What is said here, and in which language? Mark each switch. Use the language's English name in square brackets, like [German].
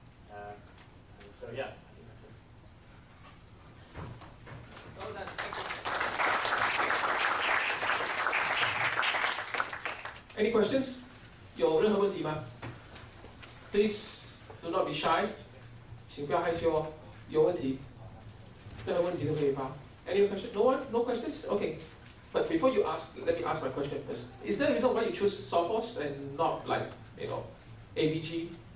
[English] And so yeah, I think that's it. Well done. Any questions? [Chinese] 有任何问题吗 ？ [English] Please do not be shy. [Chinese] 请不要害羞哦。有问题，任何问题都可以发。 [English] Any question? No one? No questions? Okay. But before you ask, let me ask my question first. Is there a reason why you choose Sophos and not like AVG?